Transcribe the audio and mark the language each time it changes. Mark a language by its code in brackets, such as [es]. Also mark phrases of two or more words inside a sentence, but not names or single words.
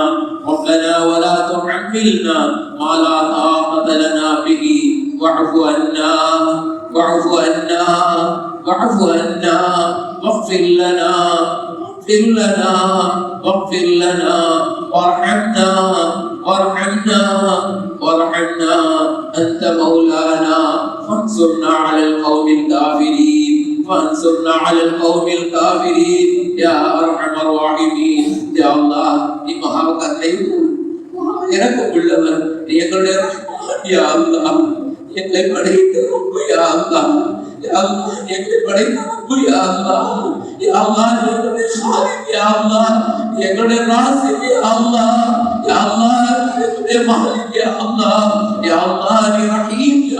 [ar] ربنا ولا تحملنا ما لا طاقة لنا به واعف عنا واعف عنا واعف عنا واغفر لنا واغفر لنا واغفر لنا وارحمنا وارحمنا وارحمنا. أنت مولانا فانصرنا على القوم الكافرين فانصرنا على القوم الكافرين يا أرحم الراحمين. يا الله [ta] நீ மகா கருணையுள்ளவர் இரக்கமுள்ளவர் எங்களுடைய யா அல்லாஹ் எங்களை படைத்த யா அல்லாஹ் யா அல்லாஹ் எங்களை படைத்த யா அல்லாஹ் யா அல்லாஹ் எங்களுடைய சாலிக் யா அல்லாஹ் எங்களுடைய ராசி யா அல்லாஹ் யா அல்லாஹ் எங்களுடைய மாலிக் யா அல்லாஹ் யா அல்லாஹ் நீ ரஹீம் யா